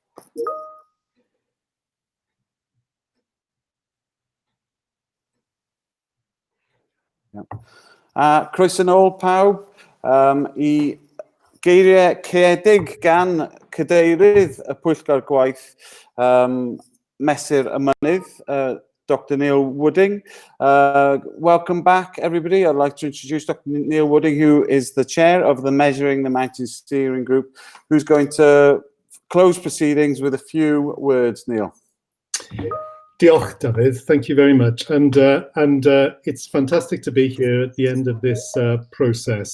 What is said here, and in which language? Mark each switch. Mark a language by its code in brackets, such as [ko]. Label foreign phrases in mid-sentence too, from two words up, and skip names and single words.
[cy] Croeso nôl pawb I geiriau caeedig gan Cadeirydd y Pwyllgor Gwaith Mesur y Mynydd, Dr. Neil Wooding. [en] Welcome back, everybody. I'd like to introduce Dr. Neil Wooding, who is the chair of the Measuring the Mountains Steering Group, who's going to close proceedings with a few words. Neil. Diolch, David. Thank you very much. And it's fantastic to be here at the end of this process.